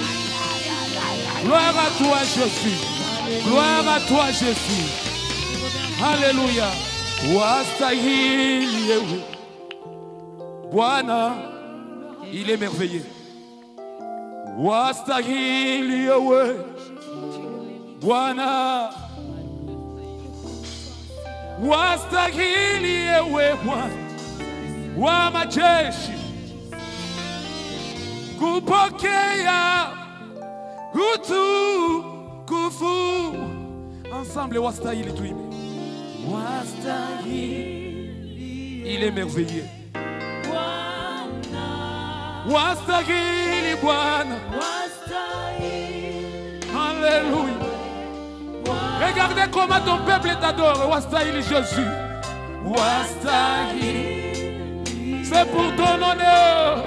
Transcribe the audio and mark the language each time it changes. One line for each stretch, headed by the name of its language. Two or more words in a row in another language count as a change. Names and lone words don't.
French: Gloire à toi Jésus, gloire à toi Jésus, Haleluya.
Swahili: Wastahili yewe Bwana,
French: il est merveilleux.
Swahili: Wastahili yewe Bwana, wastahili yewe Bwana wa majeshi, kupokea utukufu. Ensemble, wastahili tuimbe. Wastahili,
French: il est merveilleux.
Swahili: Wastahili Bwana,
French: alléluia. Regardez comment ton peuple t'adore.
Swahili: Wastahili Jésus, wastahili,
French: c'est pour ton honneur.